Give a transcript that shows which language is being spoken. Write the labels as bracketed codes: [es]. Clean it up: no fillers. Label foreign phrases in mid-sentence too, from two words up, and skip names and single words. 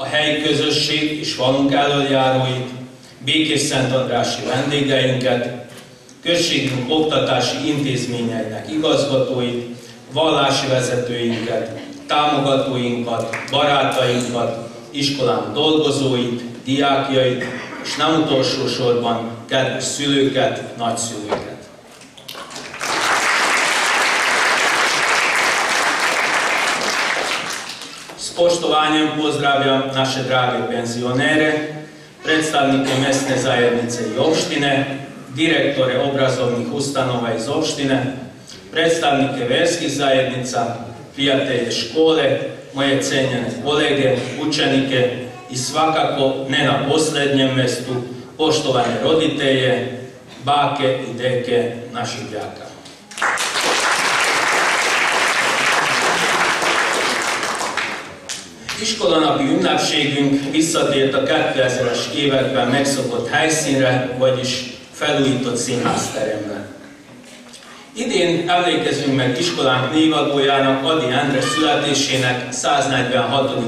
[hu] helyi közösség és falunk elöljáróit, Békés-Szentandrási vendégeinket, községünk oktatási intézményeinek igazgatóit, vallási vezetőinket, támogatóinkat, barátainkat, iskolánk dolgozóit, diákjait, és nem utolsó sorban kedves szülőket, nagyszülőket. [sr] S poštovanjem pozdravljam naše drage penzionere, predstavnike mesne zajednice i opštine, direktore obrazovnih ustanova iz opštine, predstavnike verskih zajednica, prijatelje škole, moje cenjene kolege, učenike i svakako ne na posljednjem mjestu poštovane roditelje, bake i deke naših đaka. [hu] Iskolanapi ünnepségünk visszatért a 2000-es években megszokott helyszínre, vagyis felújított színházteremre. Idén emlékezünk meg iskolánk névadójának, Ady Endre születésének 146.